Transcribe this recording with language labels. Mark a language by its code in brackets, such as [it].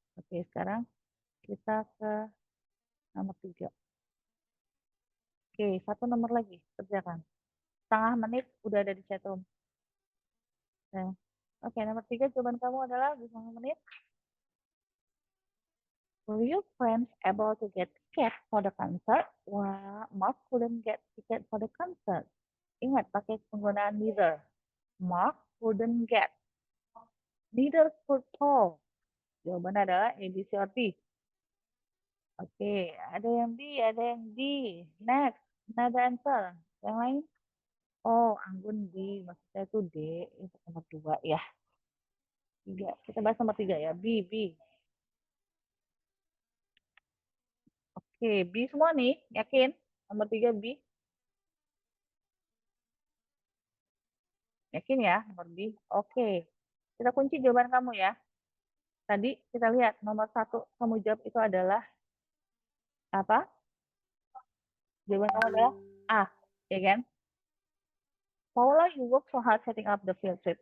[id] Oke, sekarang kita ke nomor 3. Oke, 1 nomor lagi. Kerjakan. Setengah menit udah ada di chat room. Oke, nomor 3 jawaban kamu adalah di setengah menit. [en] Were your friends able to get ticket for the concert? Well, Mark couldn't get ticket for the concert. [id] Ingat, pakai penggunaan neither. [en] Mark couldn't get. Neither could Paul. [id] Jawaban adalah [en] A, B, C, or D. [id] Oke, ada yang B, ada yang D. [en] Next, another answer. [id] Yang lain? Oh, Anggun D. Maksudnya itu D. Itu nomor 2 ya. 3. Kita bahas nomor 3 ya. B. Oke, B semua nih. Yakin? Nomor 3 B. Yakin ya, nomor B? Oke. Kita kunci jawaban kamu ya. Tadi kita lihat nomor 1 kamu jawab itu adalah apa? Jawaban kamu adalah A, ya kan? [en] Paula, you work so hard setting up the field trip.